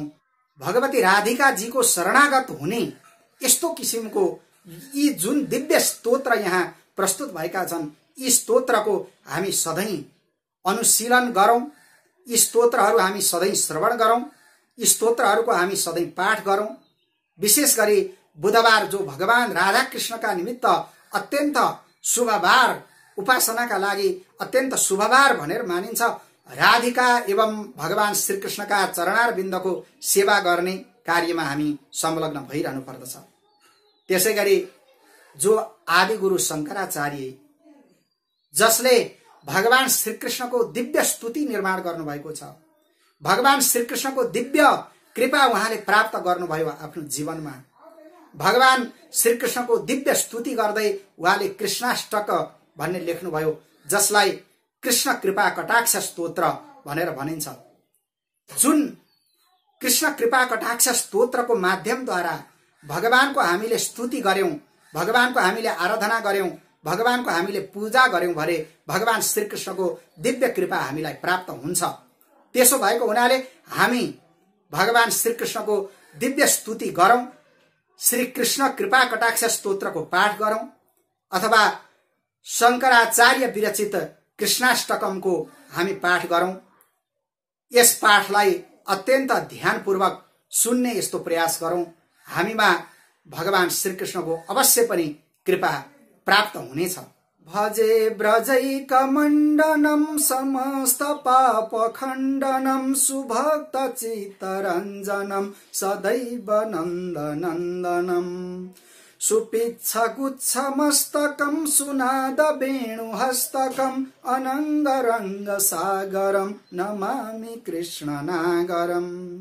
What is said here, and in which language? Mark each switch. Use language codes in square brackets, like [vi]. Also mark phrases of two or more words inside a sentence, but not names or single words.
[ne] भगवती राधिका जी को शरणागत हुने यस्तो किसिमको यी जुन दिव्य स्तोत्र यहाँ प्रस्तुत भएका छन्, यी स्तोत्रको हामी सधैं अनुशीलन गरौं। यी स्तोत्रहरू हामी सधैं श्रवण गरौं। यी स्तोत्रहरूको हामी सधैं पाठ गरौं। विशेष गरी बुधबार जो भगवान राधा कृष्णका निमित्त अत्यन्त शुभबार, उपासनाका लागि अत्यन्त शुभबार भनेर मानिन्छ, राधिका एवं भगवान श्री कृष्णका चरणार बिन्दको सेवा गर्ने कार्यमा हामी संलग्न भइरहनु पर्दछ। त्यसैगरी जो आदि गुरु शंकराचार्य, जसले भगवान श्री कृष्णको दिव्य स्तुति निर्माण गर्नुभएको छ, भगवान श्री कृष्णको दिव्य कृपा उहाँले प्राप्त गर्नुभयो आफ्नो जीवनमा। भगवान श्री कृष्णको दिव्य स्तुति गर्दै उहाँले कृष्णाष्टक भन्ने लेख्नुभयो, जसलाई कृष्ण कृपा कटाक्ष स्तोत्र भनेर भनिन्छ। जुन कृष्ण कृपा कटाक्ष स्तोत्रको माध्यमद्वारा भगवानको हामीले स्तुति गर्यौं, भगवानको हामीले आराधना गर्यौं, भगवानको हामीले पूजा गर्यौं भने भगवान श्री कृष्णको दिव्य कृपा हामीलाई प्राप्त हुन्छ। त्यसो भएको हुनाले हामी भगवान श्री कृष्णको दिव्य स्तुति गरौं, श्री कृष्ण कृपा कटाक्ष स्तोत्रको पाठ गरौं, अथवा शंकराचार्य विरचित कृष्णाष्टकमको हामी पाठ गरौं। यस पाठलाई अत्यन्त ध्यानपूर्वक सुन्ने यस्तो प्रयास गरौं। हामीमा भगवान श्री कृष्णको अवश्य पनि कृपा प्राप्त हुनेछ। [sa] भजे ब्रजैक मण्डनम समस्त पाप खण्डनम सुभक्त चित्तरञ्जनम सदैव नन्दनन्दनम सुपिच्छ गुच्छ मस्तकम सुनाद वेणुहस्तकम अनङ्गरङ्ग सागरम नमामि कृष्णनागरम